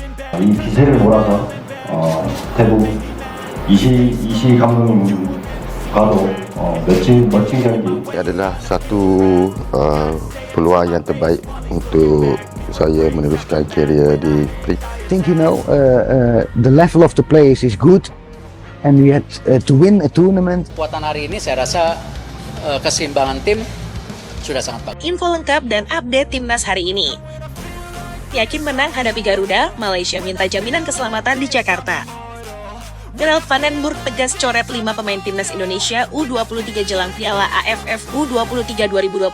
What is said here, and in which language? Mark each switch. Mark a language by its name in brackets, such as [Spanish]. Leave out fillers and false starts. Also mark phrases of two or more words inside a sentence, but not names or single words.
[Korean] 이 기세를 몰아서 태국 이시 감독님과도 멋진 경기 [Malay] adalah satu peluang yang terbaik untuk saya meneruskan karier di Pelik. [English] I think the level of the players is good, and we had to win a tournament. [Indonesian] Kekuatan hari ini saya rasa keseimbangan tim sudah sangat bagus. Info lengkap dan update timnas hari ini. Yakin menang hadapi Garuda, Malaysia minta jaminan keselamatan di Jakarta. Gerald van den Burg tegas coret 5 pemain timnas Indonesia U23 jelang Piala AFF U23 2025.